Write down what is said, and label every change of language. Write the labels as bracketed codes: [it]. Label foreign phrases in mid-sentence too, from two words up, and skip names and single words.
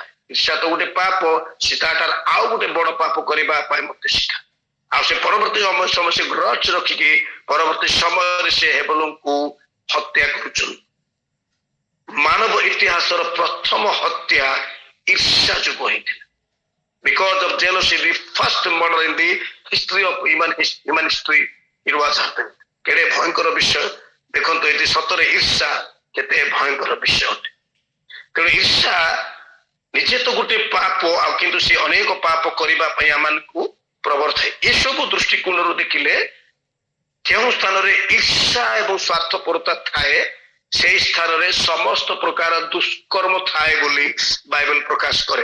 [or] ଈର୍ଷା ତ ଗୋଟେ ପାପ, ସେ ତାଠାରୁ ଆଉ ଗୋଟେ ବଡ ପାପ କରିବା ପାଇଁ ମଧ୍ୟ ଶିଖାଏ। ଆଉ ସେ ପରବର୍ତ୍ତୀ ସମୟ ସେ ଗ୍ରଜ ରଖିକି ପରବର୍ତ୍ତୀ ସମୟରେ ସେ ହେବଲଙ୍କୁ ହତ୍ୟା କରୁଛନ୍ତି। ମାନବ ଇତିହାସର ପ୍ରଥମ ହତ୍ୟା ଈର୍ଷା ଯୋଗୁଁ ହେଇଥିଲା। [en] Because of jealousy, the first murder in the history of human history, it was happened. [or] କେଡ଼େ ଭୟଙ୍କର ବିଷୟ ଦେଖନ୍ତୁ, ଏଠି ସତରେ ଈର୍ଷା କେତେ ଭୟଙ୍କର ବିଷୟ ଅଟେ। ତେଣୁ ଈର୍ଷା ନିଜେ ତ ଗୋଟେ ପାପ, ଆଉ କିନ୍ତୁ ସେ ଅନେକ ପାପ କରିବା ପାଇଁ ଆମମାନଙ୍କୁ ପ୍ରବର୍ତ୍ତାଏ। ଏସବୁ ଦୃଷ୍ଟିକୋଣରୁ ଦେଖିଲେ ଯେଉଁ ସ୍ଥାନରେ ଈର୍ଷା ଏବଂ ସ୍ୱାର୍ଥପରତା ଥାଏ, ସେହି ସ୍ଥାନରେ ସମସ୍ତ ପ୍ରକାର ଦୁଷ୍କର୍ମ ଥାଏ ବୋଲି ବାଇବେଲ ପ୍ରକାଶ କରେ।